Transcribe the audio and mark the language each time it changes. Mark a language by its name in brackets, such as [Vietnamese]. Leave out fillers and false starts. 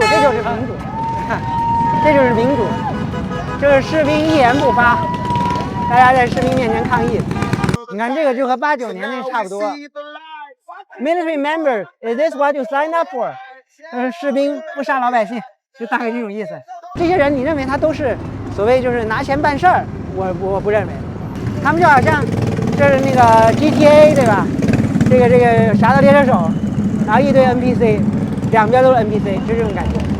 [Chinese] 这就是民主，这就是民主，就是士兵一言不发，大家在士兵面前抗议。你看这个就和89年那差不多。 [English] Military member, is this what you signed up for? [Chinese] 士兵不杀老百姓，就大概这种意思。这些人，你认为他都是所谓就是拿钱办事儿？我不认为，他们就好像这是那个 GTA 对吧？这个侠盗猎车手，然后一堆 NPC， 两边都是 NPC， 就这种感觉。